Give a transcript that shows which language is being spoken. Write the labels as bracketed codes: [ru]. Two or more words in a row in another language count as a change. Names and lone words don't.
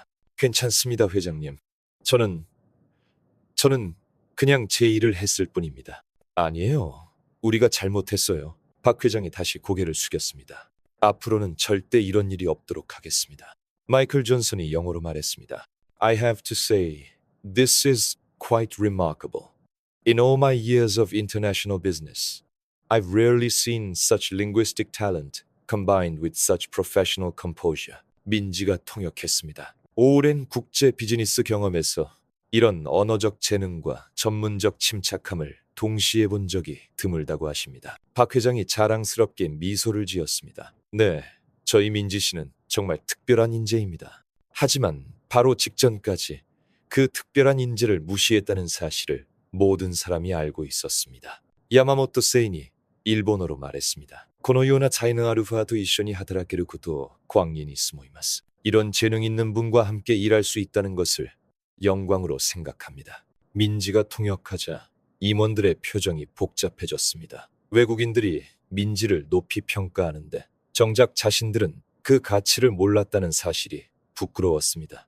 [ko] 괜찮습니다, 회장님. 저는 그냥 제 일을 했을 뿐입니다. 아니에요. 우리가 잘못했어요. 박 회장이 다시 고개를 숙였습니다. 앞으로는 절대 이런 일이 없도록 하겠습니다. 마이클 존슨이 영어로 말했습니다. [en] I have to say, this is quite remarkable. In all my years of international business, I've rarely seen such linguistic talent combined with such professional composure. [ko] 민지가 통역했습니다. 오랜 국제 비즈니스 경험에서 이런 언어적 재능과 전문적 침착함을 동시에 본 적이 드물다고 하십니다. 박 회장이 자랑스럽게 미소를 지었습니다. 네, 저희 민지 씨는 정말 특별한 인재입니다. 하지만 바로 직전까지 그 특별한 인재를 무시했다는 사실을 모든 사람이 알고 있었습니다. 야마모토 세인이 일본어로 말했습니다. [ja] このような才能あるファと一緒に働けることを光栄に思います. [ko] 이런 재능 있는 분과 함께 일할 수 있다는 것을 영광으로 생각합니다. 민지가 통역하자 임원들의 표정이 복잡해졌습니다. 외국인들이 민지를 높이 평가하는데 정작 자신들은 그 가치를 몰랐다는 사실이 부끄러웠습니다.